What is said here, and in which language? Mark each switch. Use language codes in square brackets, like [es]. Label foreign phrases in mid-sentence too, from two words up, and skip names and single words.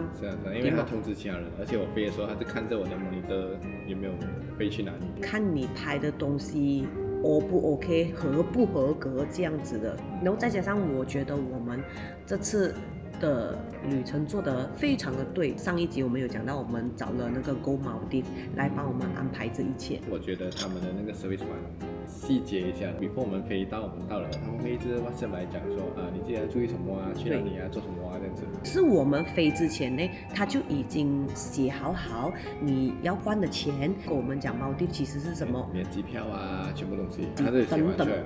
[zh] 是啊，因為他通知其他人，而且我飛的時候，他就看着我的 monitor 有沒有飛去哪裡，看你拍的東西 O 不 OK， 合不合格這樣子的。然後再加上我覺得我們這次的旅程做得非常的對。上一集我們有講到，我們找了那個 Go Maldives 來幫我們安排這一切。我覺得他們的那個 service 蠻細節一下的。before 我們飛到，我們到了，他們會一直 WhatsApp 來講說啊，你記得要注意什麼啊，去哪裡啊，做什麼啊，這樣子。是我們飛之前呢，他就已經寫好你要換的錢，跟我們講 Maldives 其實是什麼，你的機票啊，全部東西，他都寫完出來了。